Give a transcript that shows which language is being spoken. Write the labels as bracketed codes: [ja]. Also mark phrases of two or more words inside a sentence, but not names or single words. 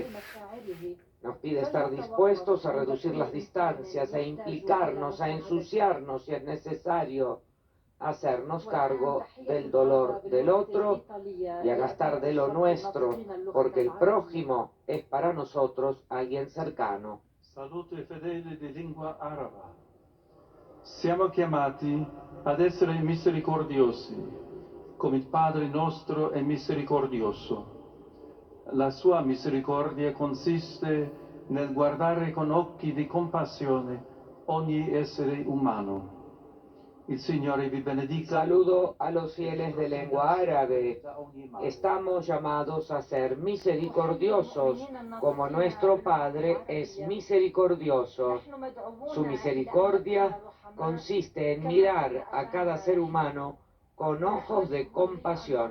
[es] Nos pide estar dispuestos a reducir las distancias, a implicarnos, a ensuciarnos si es necesario, a hacernos cargo del dolor del otro y a gastar de lo nuestro, porque el prójimo es para nosotros alguien cercano. [it] Salute fedele di lingua araba. Siamo chiamati ad essere misericordiosi, come il Padre nostro è misericordioso. La sua misericordia consiste nel guardare con occhi di compassione ogni essere umano. Il Signore vi benedica. [es] Saludo a los fieles de lengua árabe. Estamos llamados a ser misericordiosos, como nuestro Padre es misericordioso. Su misericordia consiste en mirar a cada ser humano con ojos de compasión.